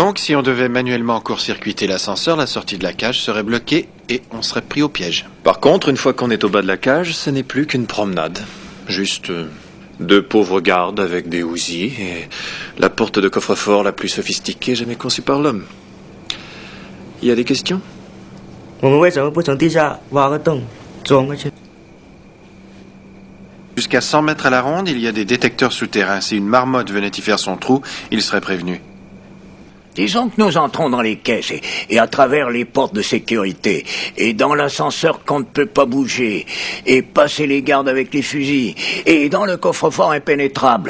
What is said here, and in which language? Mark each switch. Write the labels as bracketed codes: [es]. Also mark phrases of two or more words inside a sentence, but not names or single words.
[fr] Donc, si on devait manuellement court-circuiter l'ascenseur, la sortie de la cage serait bloquée et on serait pris au piège. Par contre, une fois qu'on est au bas de la cage, ce n'est plus qu'une promenade. Juste 2 pauvres gardes avec des Uzi et la porte de coffre-fort la plus sophistiquée jamais conçue par l'homme. Il y a des questions? [zh] 我们为什么不从地下挖个洞钻过去？ [fr] Jusqu'à 100 mètres à la ronde, il y a des détecteurs souterrains. Si une marmotte venait y faire son trou, il serait prévenu. Disons que nous entrons dans les caisses et à travers les portes de sécurité, et dans l'ascenseur qu'on ne peut pas bouger, et passer les gardes avec les fusils, et dans le coffre-fort impénétrable.